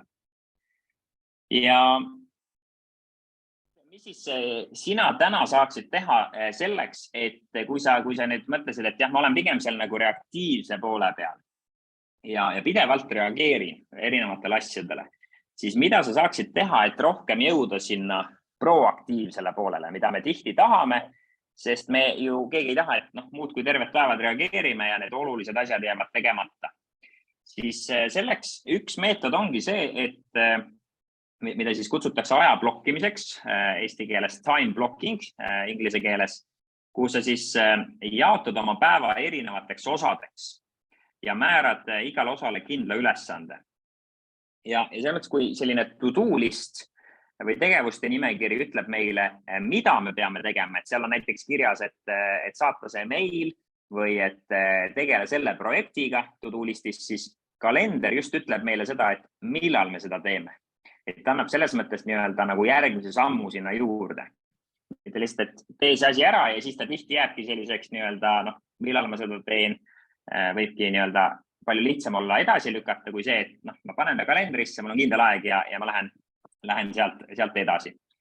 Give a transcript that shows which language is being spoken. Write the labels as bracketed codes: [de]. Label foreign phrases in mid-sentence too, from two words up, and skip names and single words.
[et] Ja mis siis sina täna saaksid teha selleks, et kui sa nüüd mõtlesid, et jah, ma olen pigem seal nagu reaktiivse poole peal, ja pidevalt reageerin erinevatele asjadele, siis mida sa saaksid teha, et rohkem jõuda sinna proaktiivsele poolele, mida me tihti tahame, sest me ju keegi ei taha, et muud kui terved päevad reageerime ja need olulised asjad jäävad tegemata. Siis selleks üks meetod ongi see, et mida siis kutsutakse aja blokkimiseks, eesti keeles [en] time blocking, [et] inglise keeles, kus sa siis jaotad oma päeva erinevateks osadeks ja määrad igale osale kindla ülesande. Ja selles mõttes, kui selline [en] to-do list [et] või tegevuste nimekiri ütleb meile, mida me peame tegema, et seal on näiteks kirjas, et saata see mail või et tegele selle projektiga [en] to-do listis, [et] siis kalender just ütleb meile seda, et millal me seda teeme. Et ta annab selles mõttes nagu järgmise sammu sinna juurde. Mitte lihtsalt, et tee see asi ära ja siis ta tihti jääbki selliseks millal ma seda teen, võibki palju lihtsam olla edasi lükata kui see, et ma panen ta kalendrisse, mul on kindel aeg ja ma lähen sealt edasi.